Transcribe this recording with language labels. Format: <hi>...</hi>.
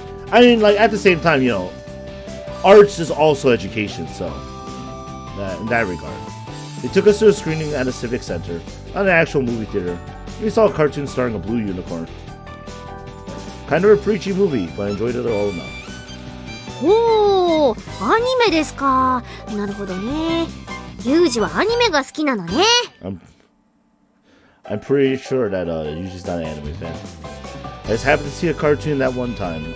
<en>I mean, like at the same time, you know, arts is also education, so in that regard. They took us to a screening at a civic center, not an actual movie theater. We saw a cartoon starring a blue unicorn. Kind of a preachy movie, but I enjoyed it all enough.</en> <ja>おー、アニメですか。なるほどね。ユージはアニメが好きなのね。</ja> <en>I'm pretty sure that Yuji's not an anime fan. I just happened to see a cartoon that one time.</en>